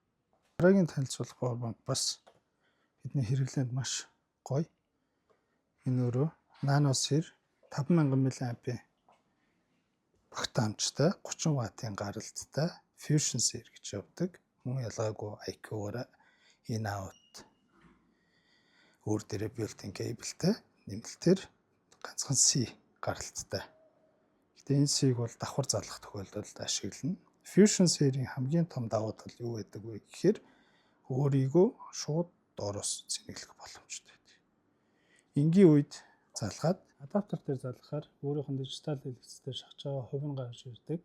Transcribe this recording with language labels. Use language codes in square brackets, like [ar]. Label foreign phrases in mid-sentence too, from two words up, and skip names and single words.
[mn] Дараагийн танилцуулга [en] power bank [mn] бас бидний хэрэглээнд маш гоё. Энэ өөрөө Nano series 5,000 мА багтаамжтай 30 ваттын гаралттай Fusion series гэж явдаг. Мөн ялгаагүй IQ-аараа [en] in out [mn] өөр дээрээ [en] built-in cable- [mn] тэй нэмэлтээр ганцхан C гаралттай. Гэтэ энэ C-г бол давхар залгах тохиолдолд ашиглана. Fusion series-ийн хамгийн том давуу тал юу гэдэг вэ гэхээр өөрийгөө шууд доороос цэнэглэх боломжтой байдаг. Энгийн үед залгаад адаптер дээр залгахаар өөрийнх нь дижитал дэлгэцээр шахаж байгаа хувь нь гарч ирдэг.